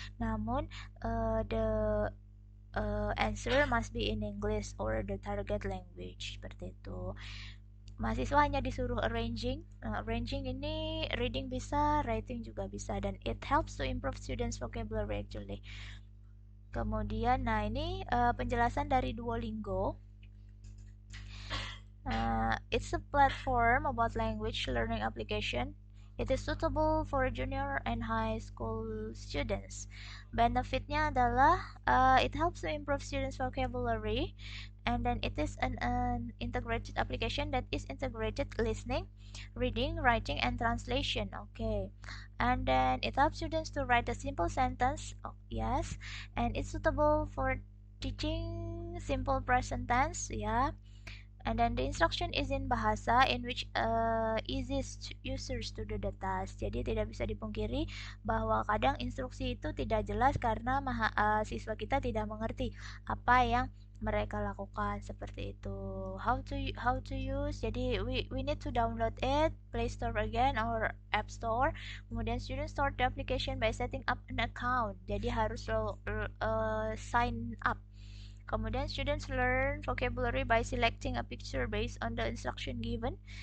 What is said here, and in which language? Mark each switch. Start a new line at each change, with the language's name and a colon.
Indonesian: Namun
English: the answer must be in English or the target language
Indonesian: seperti itu. Mahasiswa hanya disuruh arranging. Arranging ini reading bisa, writing juga bisa, dan
English: it helps to improve students vocabulary actually.
Indonesian: Kemudian, nah ini penjelasan dari Duolingo.
English: It's a platform about language learning application. It is suitable for junior and high school students.
Indonesian: Benefitnya adalah
English: it helps to improve students' vocabulary, and then it is an integrated application that is integrated listening, reading, writing, and translation. Okay, and then it helps students to write a simple sentence. Oh, yes, and it's suitable for teaching simple present tense. Yeah. And then the instruction is in bahasa in which easiest users to do the task.
Indonesian: Jadi tidak bisa dipungkiri bahwa kadang instruksi itu tidak jelas karena siswa kita tidak mengerti apa yang mereka lakukan seperti itu.
English: How to use?
Indonesian: Jadi
English: we need to download it, Play Store again or App Store.
Indonesian: Kemudian
English: students start the application by setting up an account.
Indonesian: Jadi harus
English: sign up.
Indonesian: Kemudian
English: students learn vocabulary by selecting a picture based on the instruction given.